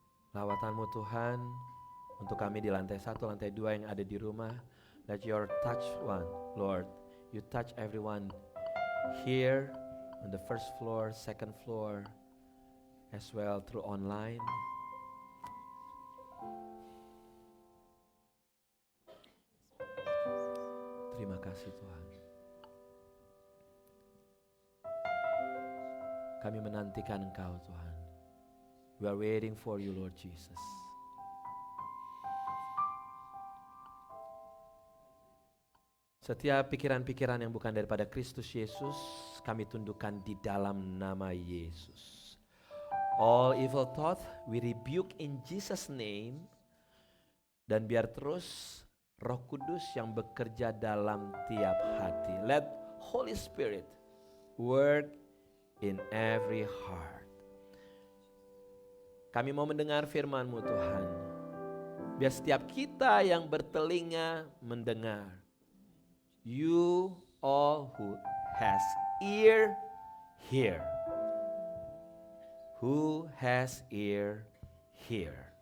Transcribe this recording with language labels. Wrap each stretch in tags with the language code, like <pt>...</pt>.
<id>Lawatan-Mu Tuhan untuk kami di lantai 1, lantai 2 yang ada di rumah.</id> <en>Let your touch one, Lord. You touch everyone here on the first floor, second floor, as well through online.</en> <id>Terima kasih Tuhan. Kami menantikan Engkau Tuhan.</id> <en>We are waiting for you Lord Jesus.</en> <id>Setiap pikiran-pikiran yang bukan daripada Kristus Yesus, kami tundukkan di dalam nama Yesus.</id> <en>All evil thought, we rebuke in Jesus' name.</en> <id>Dan biar terus Roh Kudus yang bekerja dalam tiap hati.</id> <en>Let Holy Spirit work in every heart.</en> <id>Kami mau mendengar firman-Mu Tuhan. Biar setiap kita yang bertelinga mendengar.</id> <en>You all who has ear, hear. Who has ear, hear.</en>